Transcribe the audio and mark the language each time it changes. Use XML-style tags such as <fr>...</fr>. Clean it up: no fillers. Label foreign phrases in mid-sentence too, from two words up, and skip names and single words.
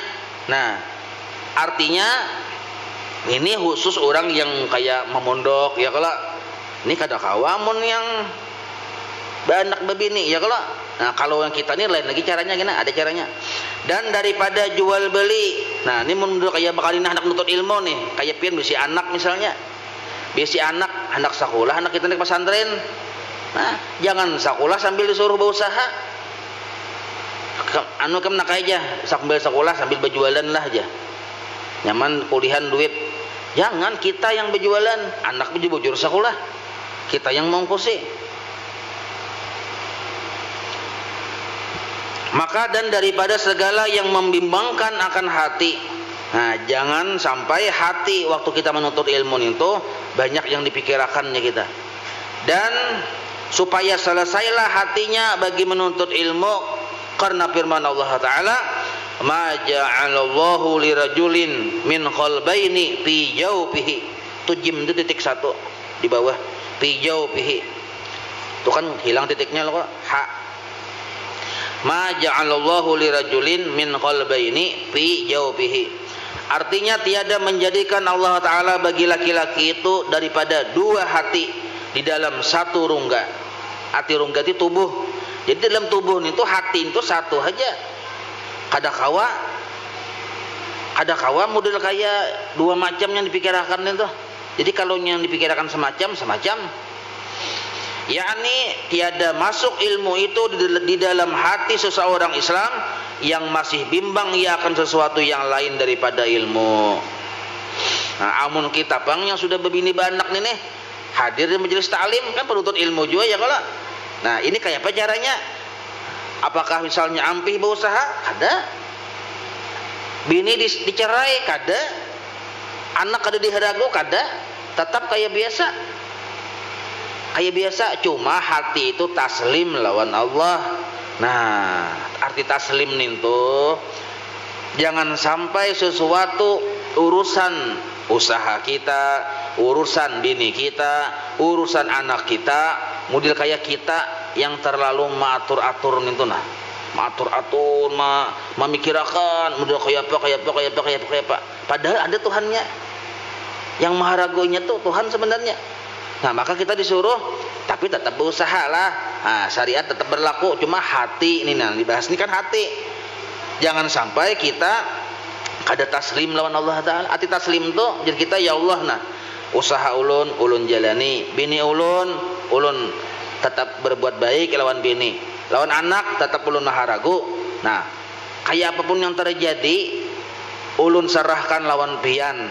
<bjn>Nah, artinya ini khusus orang yang kayak memondok ya kalau ini kada kawamun yang anak bebini ya kalau.</bjn> <id>Nah, kalau yang kita ini lain lagi caranya gimana?</id> <bjn>Ada caranya. Dan daripada jual beli. Nah, ini menurut kayak bakal ini anak nutut ilmu nih, kayak pian bisi anak misalnya. Bisi anak sekolah, anak kita nih pesantren.</bjn> <id>Nah, jangan sekolah sambil disuruh berusaha.</id> <bjn>Anu kem nak aja, sambil sekolah sambil berjualan lah aja. Nyaman kuliahan duit. Jangan kita yang berjualan, anak bujur sekolah.</bjn> <id>Kita yang mengongkosi. Maka dan daripada segala yang membimbangkan akan hati. Nah, jangan sampai hati waktu kita menuntut ilmu itu banyak yang dipikirkannya kita. Dan supaya selesailah hatinya bagi menuntut ilmu, karena firman Allah Ta'ala,</id> <ar>ما جعل الله لرجل من قلبين في جوفه.</ar> <id>Itu jim itu titik 1 di bawah,</id> <ar>في جوفه.</ar> <id>Itu kan hilang titiknya loh, ha.</id> <ar>ما جعل الله لرجل من قلبين في جوفه.</ar> <id>Artinya tiada menjadikan Allah Ta'ala bagi laki-laki itu daripada 2 hati di dalam 1 rongga. Hati rongga itu tubuh. Jadi dalam tubuh itu hati itu 1 aja. Ada kawa model kayak 2 macam yang dipikirkan itu. Jadi kalau yang dipikirkan semacam, yakni tiada masuk ilmu itu di dalam hati seseorang Islam yang masih bimbang ia akan sesuatu yang lain daripada ilmu.</id> <bjn>Nah, amun kita bang yang sudah berbini banak nih hadir di majelis taklim kan penuntut ilmu juga ya kalau. Nah, ini kayak apa caranya? Apakah misalnya ampih berusaha? Kada. Bini dicerai? Kada. Anak kada diharagu? Kada. Tetap kayak biasa. Kayak biasa, cuma hati itu taslim lawan Allah.</bjn> <id>Nah, arti taslim itu jangan sampai sesuatu urusan usaha kita, urusan bini kita, urusan anak kita, model kayak kita yang terlalu mengatur-atur itu nah. Mengatur-atur, memikirkan model kayak apa. Padahal ada Tuhannya. Yang maharagonya tuh Tuhan sebenarnya. Nah, maka kita disuruh tapi tetap berusaha lah. Nah, syariat tetap berlaku, cuma hati ini nah dibahas ini kan hati.</id> <bjn>Jangan sampai kita kada taslim lawan Allah Ta'ala. Hati taslim tuh jadi kita ya Allah nah. Usaha ulun jalani, bini ulun tetap berbuat baik lawan bini. Lawan anak tetap ulun maharagu. Nah, kayak apapun yang terjadi ulun serahkan lawan pian.</bjn>